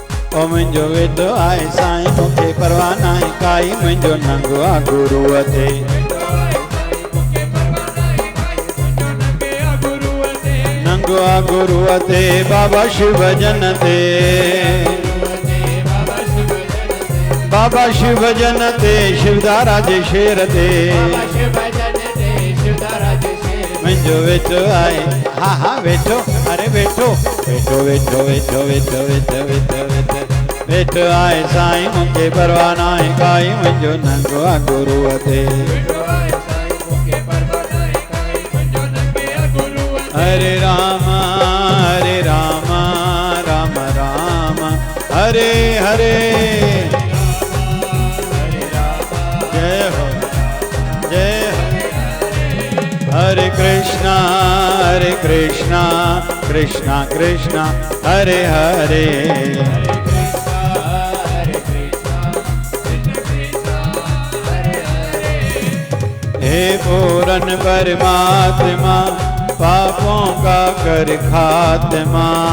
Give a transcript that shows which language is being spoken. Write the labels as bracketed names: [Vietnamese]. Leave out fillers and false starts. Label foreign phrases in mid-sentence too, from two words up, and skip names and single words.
[Sindhi] ओ मुंहिंजो वेदो आहे साईं मूंखे परवाह नाहे काई मुंहिंजो नंगो आहे गुरूअ ते नंगो आहे गुरूअ ते बाबा शिव भजन ते बाबा शिव भजन ते शिवधारा जे शेर ते मुंहिंजो वेठो आहे हा हा वेठो अरे वेठो वेठो वेठो वेठो वेठो वेठो वेठो वेठो वेठो आहे साईं मूंखे परवाह नाहे काई मुंहिंजो नंगो आहे गुरूअ ते [Sanskrit] हरे राम राम राम हरे हरे [Hindi] जय हो [Sanskrit] हरे कृष्णा कृष्णा कृष्णा हरे हरे [Hindi] हे पूरन परमात्मा पापों का कर खात्मा